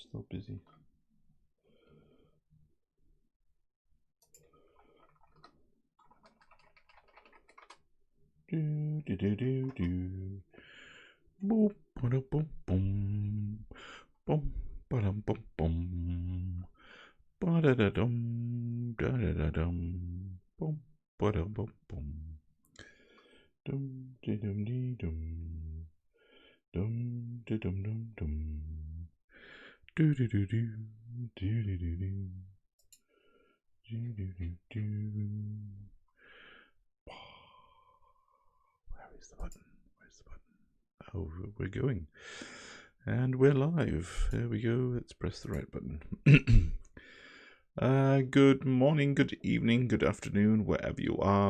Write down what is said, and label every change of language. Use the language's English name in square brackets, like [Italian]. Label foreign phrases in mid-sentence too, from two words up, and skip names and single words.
[English] busy. Do do do do do. Boop ba boom boom. Boom ba dum boom boom. Ba da da dum da da da dum. Boom ba dum boom boom. Dum de dum de dum. Dum de dum dum dum. Do do do do do do do do. Do do do do. Where is the button? Where's the button? Oh, we're going. And we're live. There we go. Let's press the right button. Good morning, good evening, good afternoon, wherever you are.